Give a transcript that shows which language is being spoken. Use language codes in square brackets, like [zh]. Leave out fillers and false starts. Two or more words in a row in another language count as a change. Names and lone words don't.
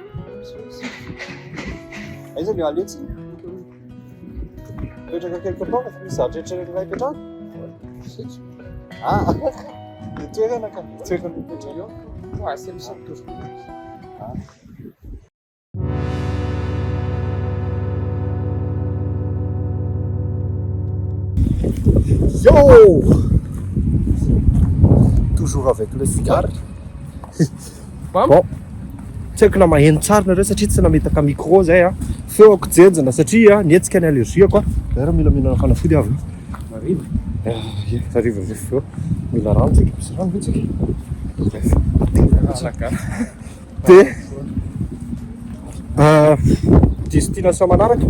[mg] Aiza le aletsy? Mipetraka [fr] quelque part [mg] fa misy zavatra eritreretinay ipetrahana? Ah, ny toerana ka toerana mipetraka eo. [fr] Ouais, c'est le centre que je connais. Yo! Toujours avec le cigare. Bon. [mg] Tsy haiko na maheno tsara nareo satria tsy nametaka micro zay a. Feo ako jenjana satria nietsika ny allergiako a. Zara mila mihinana fanafody avy. Mariva. Hariva avy feo. Mila rano tsika, misy rano tsika. De destination manaraka?